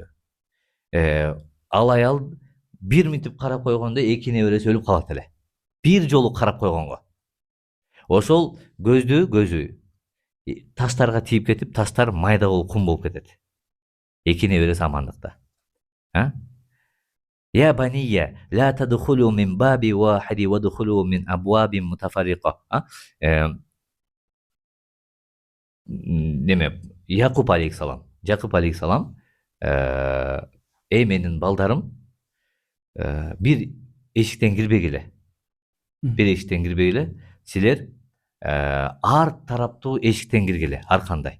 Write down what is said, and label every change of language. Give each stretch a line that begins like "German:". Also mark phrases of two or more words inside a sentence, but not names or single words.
Kyrgyz: Ал аял бир минтип карап койгондо 2 небереси өлүп калат эле. Бир жолу карап койгонго. Ошол көзү таштарга тийип кетип, таштар майда болуп кум болуп кетет. 2 небереси амандыкта.
Arabic: يا بني لا تدخلوا من باب واحد وادخلوا من أبواب متفرقة.
Kyrgyz: Неме, Якуб алейхиссалам. Эй менин балдарым, бир эшиктен кирбегиле. Силер ар тараптуу эшиктен киргиле, ар кандай.